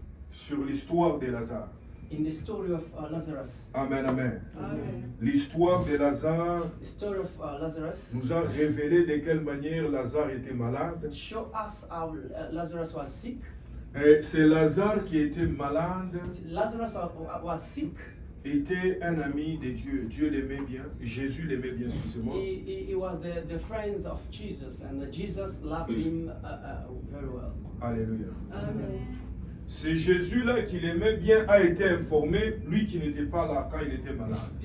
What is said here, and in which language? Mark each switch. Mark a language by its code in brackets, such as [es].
[fr] sur l'histoire de Lazare. [en] in the story of Lazarus. Amen, amen. Amen. [fr] L'histoire de Lazare [en] The story of Lazarus [fr] nous a révélé de quelle manière Lazare était malade. [en] show us how Lazarus was sick. [fr] Et c'est Lazare qui était malade, [en] Lazarus was sick. [fr] était un ami de Dieu. Dieu l'aimait bien, Jésus l'aimait bien, excusez-moi. [en] He was the friends of Jesus, and Jesus loved him very well. [fr] Alléluia. [en] Amen. [fr] C'est Jésus-là qui l'aimait bien a été informé, lui qui n'était pas là quand il était malade.